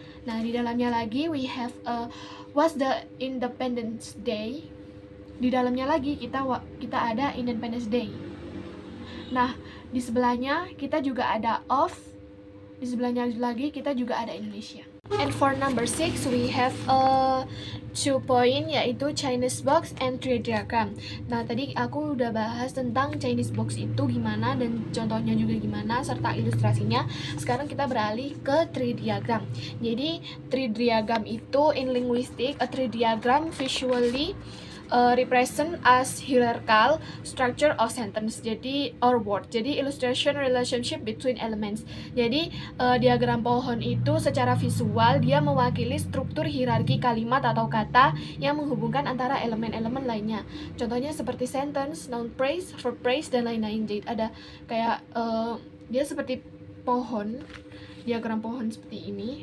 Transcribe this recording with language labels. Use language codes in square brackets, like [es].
[id] Nah, di dalamnya lagi [en] we have was the Independence Day. [id] Di dalamnya lagi kita ada Independence Day. Nah, di sebelahnya kita juga ada of. Di sebelahnya lagi kita juga ada Indonesia. [en] And for number 6 we have 2 point, yaitu Chinese box and tree diagram. [id] Nah, tadi aku udah bahas tentang Chinese box itu gimana dan contohnya juga gimana serta ilustrasinya. Sekarang kita beralih ke tree diagram. Jadi tree diagram itu [en] in linguistic, a tree diagram visually represent as hierarchical structure of sentence, jadi or word. Jadi illustration relationship between elements. [id] Jadi diagram pohon itu secara visual dia mewakili struktur hierarki kalimat atau kata yang menghubungkan antara elemen-elemen lainnya. Contohnya seperti sentence, noun phrase, verb phrase, dan lain-lain. Jadi ada kayak dia seperti pohon, diagram pohon seperti ini.